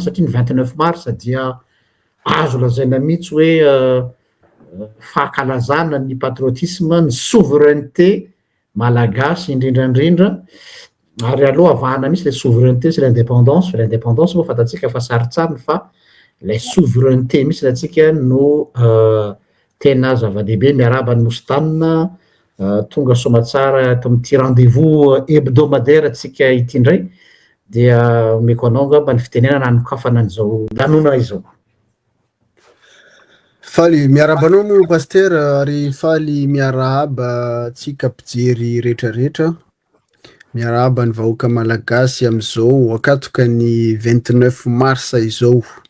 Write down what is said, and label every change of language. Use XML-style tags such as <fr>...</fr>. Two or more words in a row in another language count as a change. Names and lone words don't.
<mg>satria ny 29 mars dia azo lazaina mihitsy hoe fahakalazana ny patriotisme ny souveraineté malagasy indrindrandrindra ary aloha avahana mihitsy le souveraineté sy l'indépendance fa l'indépendance moa fantatsika fa saritsariny fa lay souveraineté mihitsy latsika no tena zava-dehibe miarahaba ny mosintanina tonga somatsara ato amin'ity</mg> <fr>rendez-vous hebdomadaire</fr> <mg>atsika ity indray dia omeko anao ngamba ny fitenenana hanokafana an'izao lanona izao. Faly miarahaba anao moa pasteur ary faly miarahaba tsika mpijery rehetrarehetra miarahaba ny vahoaka malagasy am'izao akatoka ny 29 mars izao</mg>